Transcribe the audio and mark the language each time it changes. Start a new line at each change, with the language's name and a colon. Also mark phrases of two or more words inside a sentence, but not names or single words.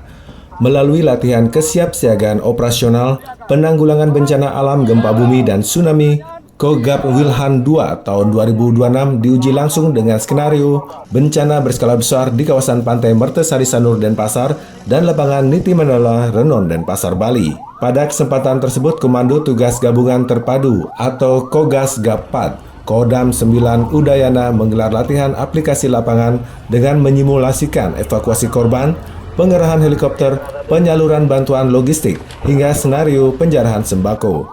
Indonesian: Melalui latihan kesiapsiagaan operasional penanggulangan bencana alam gempa bumi dan tsunami, Kogab Wilhan II tahun 2026 diuji langsung dengan skenario bencana berskala besar di kawasan pantai Mertesari Sanur Denpasar dan lapangan Niti Mandala Renon Denpasar, Bali. Pada kesempatan tersebut, Komando Tugas Gabungan Terpadu atau Kogas Gappat Kodam 9 Udayana menggelar latihan aplikasi lapangan dengan menyimulasikan evakuasi korban, pengerahan helikopter, penyaluran bantuan logistik, hingga senario penjarahan sembako.